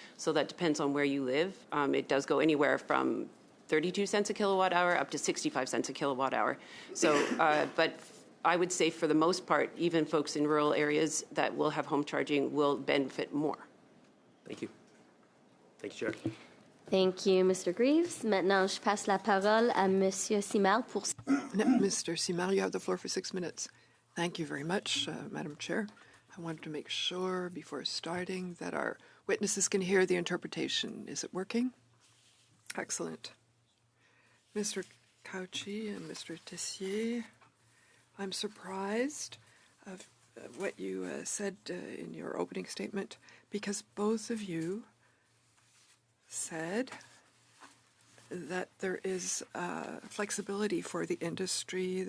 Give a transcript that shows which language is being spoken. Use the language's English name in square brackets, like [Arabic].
[English] So that depends on where you live. It does go anywhere from 32 cents a kilowatt hour up to 65 cents a kilowatt hour. So, but I would say for the most part, even folks in rural areas that will have home charging will benefit more. Thank you. Thank you, Chair. Thank you, Mr. Greaves. [French] Maintenant, je passe la parole à Monsieur Simard pour... [English] Mr. Simard, you have the floor for 6 minutes. Thank you very much, Madam Chair. I wanted to make sure before starting that our witnesses can hear the interpretation. Is it working? Excellent. Mr. Cauchi and Mr. Tessier, I'm surprised of what you said in your opening statement, because both of you said that there is flexibility for the industry.